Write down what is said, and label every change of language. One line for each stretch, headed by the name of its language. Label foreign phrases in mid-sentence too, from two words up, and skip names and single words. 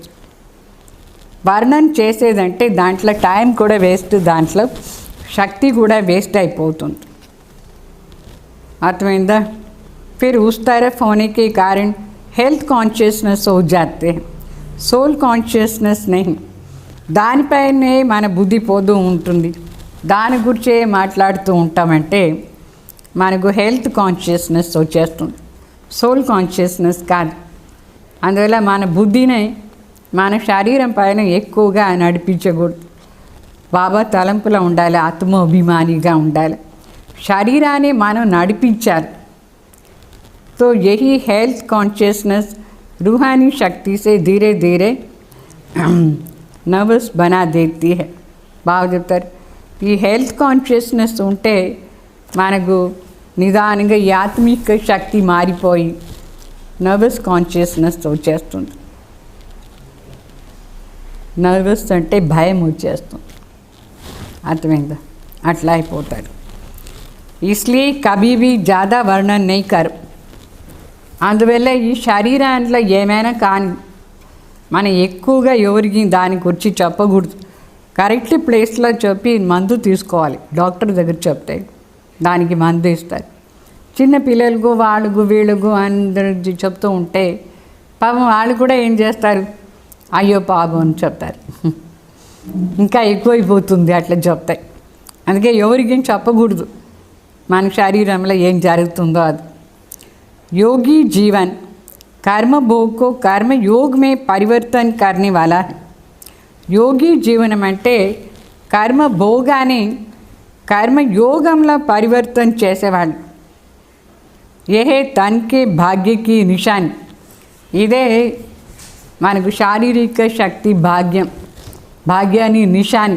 Telugu: వర్ణన చేసేదంటే దాంట్లో టైం కూడా వేస్ట్, దాంట్లో శక్తి కూడా వేస్ట్ అయిపోతుంది. అర్థమైందా?
Hindi: फिर उस तरफ होने के कारण
English: health consciousness
Hindi: हो जाते हैं,
English: soul consciousness
Hindi: नहीं.
Telugu: దానిపైనే మన బుద్ధి పోతూ ఉంటుంది, దాని గురించే మాట్లాడుతూ ఉంటామంటే మనకు
English: health consciousness
Telugu: వచ్చేస్తుంది,
English: soul consciousness
Telugu: కాదు. అందువల్ల మన బుద్ధిని మన శరీరం పైన ఎక్కువగా నడిపించకూడదు. బాబా తలంపులో ఉండాలి, ఆత్మాభిమానిగా ఉండాలి, శరీరాన్ని మనం నడిపించాలి.
Hindi: तो यही
English: health consciousness
Hindi: रूहानी शक्ति से धीरे धीरे नर्वस बना देती है.
Telugu: బాగా చెప్తారు ఈ
English: health consciousness
Telugu: ఉంటే మనకు నిదానంగా ఈ ఆత్మిక శక్తి మారిపోయి
English: nervous consciousness
Telugu: వచ్చేస్తుంది. నర్వస్ అంటే భయం వచ్చేస్తుంది. అర్థమైందా? అట్లా అయిపోతారు.
Hindi: इसलिए कभी भी ज़्यादा वर्णन नहीं करो.
Telugu: అందువల్ల ఈ శరీరాంట్లో ఏమైనా కానీ మనం ఎక్కువగా ఎవరికి దాని గురించి చెప్పకూడదు.
English: correct placeలో
Telugu: చెప్పి మందు తీసుకోవాలి. డాక్టర్ దగ్గర చెప్తే దానికి మందు ఇస్తారు. చిన్న పిల్లలకు వాళ్ళకు వీళ్ళకు అందరు చెప్తూ ఉంటే పాపం వాళ్ళు కూడా ఏం చేస్తారు, అయ్యో పాపం అని చెప్తారు. ఇంకా ఎక్కువైపోతుంది అట్లా చెప్తాయి. అందుకే ఎవరికి చెప్పకూడదు మన శరీరంలో ఏం జరుగుతుందో అది.
Hindi: योगी जीवन कर्म भोग को कर्म योग में परिवर्तन करने वाला है.
Telugu: యోగి జీవనం అంటే కర్మ భోగాన్ని కర్మయోగంలో పరివర్తన చేసేవాళ్ళు.
Hindi: यही तन के भाग्य की निशानी.
Telugu: ఇదే మనకు శారీరక శక్తి భాగ్యం, భాగ్యాన్ని నిశాని.